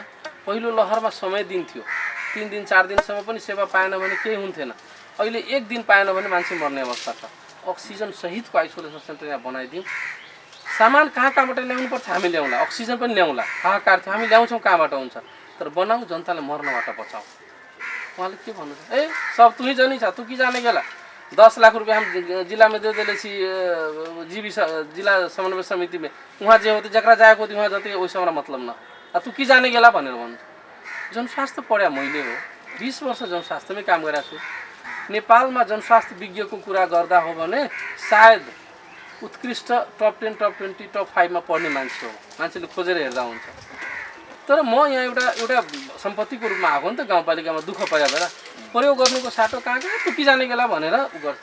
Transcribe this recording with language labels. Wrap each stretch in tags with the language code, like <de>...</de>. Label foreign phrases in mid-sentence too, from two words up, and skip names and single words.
<ne>पहिलो लहरमा समय दिन्थ्यो, 3 दिन 4 दिनसम्म पनि सेवा पाएन भने केही हुन्थेन। अहिले 1 दिन पाएन भने मान्छे मर्ने अवस्था छ। अक्सिजन सहितको आइसोलेसन सेन्टर यहाँ बनाइदिउँ। सामान कहाँबाट ल्याउनुपर्छ हामी ल्याउँला, अक्सिजन पनि ल्याउँला, हाहाकार थियो हामी ल्याउँछौँ, कहाँबाट हुन्छ, तर बनाऊ, जनतालाई मर्नबाट बचाऊ। उहाँले के भन्नुहुन्छ,</ne> <mai>ए सब तुही जानी छ, तू कि जाने गेला, 10 लाख रुपये हम जिला में दे देले छी, जिला समन्वय समिति में, वहाँ जे होते जकरा जाएको होती वहाँ जति वैसे हमरा मतलब न, तू कि जाने गेला</mai> <ne>भनेर भन्नु। जनस्वास्थ्य पढ्या मैले हो, 20 वर्ष जनस्वास्थ्यमै काम गरेको छु। नेपालमा जनस्वास्थ्य विज्ञको कुरा गर्दा हो भने सायद उत्कृष्ट टप 10, टप 20, टप 5 मा पढ्ने मान्छे हो, मान्छेले खोजेर हेर्दा हुन्छ। तर म यहाँ एउटा सम्पत्तिको रूपमा आएको नि त गाउँपालिकामा, दुःख पर्या भएर प्रयोग गर्नुको साटो कहाँ गयो,</ne> <mai>तु कि जाने गेला</mai> <ne>भनेर उ गर्छ।</ne>